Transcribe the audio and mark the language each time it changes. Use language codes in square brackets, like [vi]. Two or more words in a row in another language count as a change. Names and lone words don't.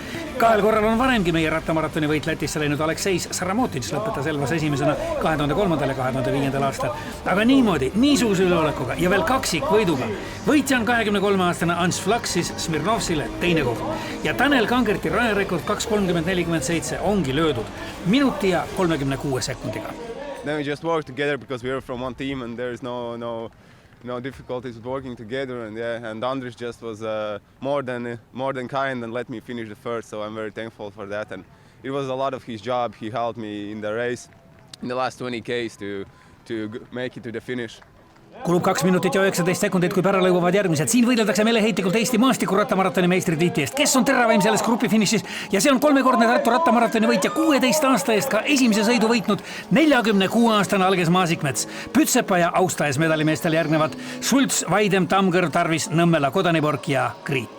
[et] 2 korral on varemgi meie rattamaratoni võit Lätisse läinud Aleksei Saramotins lõpetas Elvas esimesena 2003. ja 2005. aastal. Aga niimoodi, niisuguse üleolekuga ja veel kaksikvõiduga. Võitja on 23-aastane Ants Vlaksis, Smirnovsile teine koht. Ja Tanel Kangerti rajarekord 2.30.47 ongi löödud minuti ja 36 sekundiga. [en] Then we just work together because we are from one team and there is no difficulties with working together, and Andris just was more than kind and let me finish the first, so I'm very thankful for that. And it was a lot of his job. He helped me in the race in the last 20 Ks to make it to the finish. [et] Kulub 2 minutit ja 19 sekundit, kui pära lõiguvad järgmised. Siin võideldakse meeleheitlikult Eesti maastikuratamaratoni meistritiitli eest. Kes on teravaim selles grupi finišis? Ja see on 3-kordne Tartu rattamaratoni võitja 16 aasta eest ka esimese sõidu võitnud 46-aastane Alges Maasikmets. Pütsepa ja Austaes medalimeestel järgnevad Sults, Vaidem, Tamgõrv, Tarvis, Nõmmela, Kodaniborg ja Kriit.